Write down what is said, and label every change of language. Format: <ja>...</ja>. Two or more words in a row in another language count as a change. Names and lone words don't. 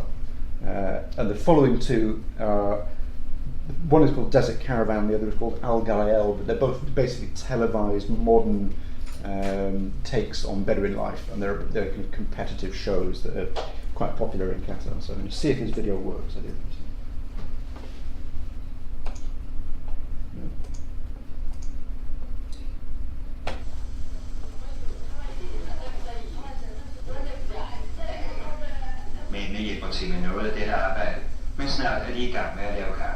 <en>And the following two are, one is called Desert Caravan, the other is called Al Gael, but they're both basically televised modern takes on Bedouin life, and they're kind of competitive shows that are quite popular in Qatar. So I'm going to see if this video works. I do.</en> <da>Mændene hjælper til med noget af dette arbejde, men snart er de i gang med at lave kaffe.</da>